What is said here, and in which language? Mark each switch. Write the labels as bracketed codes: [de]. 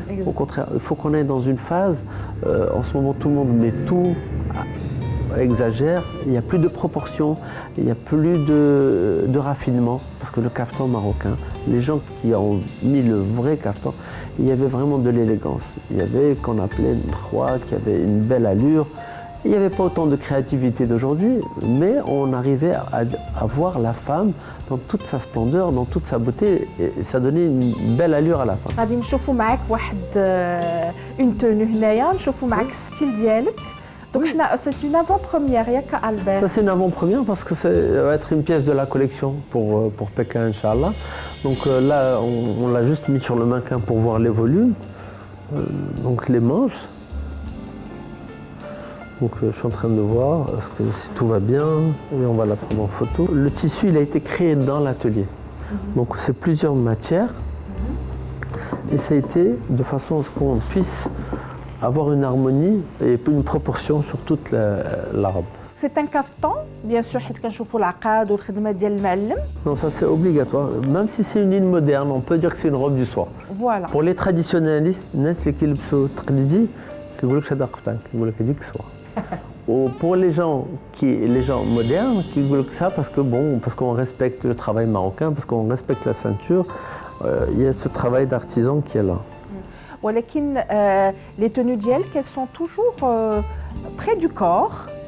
[fr] Au contraire, il faut qu'on aille dans une phase, en ce moment tout le monde met tout, exagère, il n'y a plus de proportion, il n'y a plus de raffinement, parce que le caftan marocain, les gens qui ont mis le vrai caftan, il y avait vraiment de l'élégance. Il y avait qu'on appelait une roi, qui avait une belle allure. Il n'y avait pas autant de créativité d'aujourd'hui, mais on arrivait à voir la femme dans toute sa splendeur, dans toute sa beauté, et ça donnait une belle allure à la fin. [ar] غادي نشوفوا معاك واحد اون تونو هنايا نشوفوا معاك الستيل ديالك دونك حنا سي اون افون بروميير ياك البير. [fr] Ça c'est une avant-première parce que ça va être une pièce de la collection pour Pékin, Inch'Allah. Donc là on l'a juste mis sur le mannequin pour voir les volumes, donc les manches. Donc je suis en train de voir est-ce que si tout va bien et on va la prendre en photo. Le tissu il a été créé dans l'atelier. Donc c'est plusieurs matières et ça a été de façon à ce qu'on puisse avoir une harmonie et une proportion sur toute la robe. C'est un caftan bien sûr [ar] حيت كنشوفوا العقاد والخدمه ديال المعلم. [fr] Non, ça c'est obligatoire. Même si c'est une ligne moderne, on peut dire que c'est une robe du soir. Voilà. Pour les traditionnalistes, [ar] الناس اللي كيلبسوا تقليدي كيقول لك هذا قفطان كيقول لك هذيك كسوه. [fr] Ou pour les gens modernes qui veulent que ça parce qu'on respecte le travail marocain, parce qu'on respecte la ceinture, il y a ce travail d'artisan qui est là. ولكن les tenues ديالك elles sont toujours près du corps.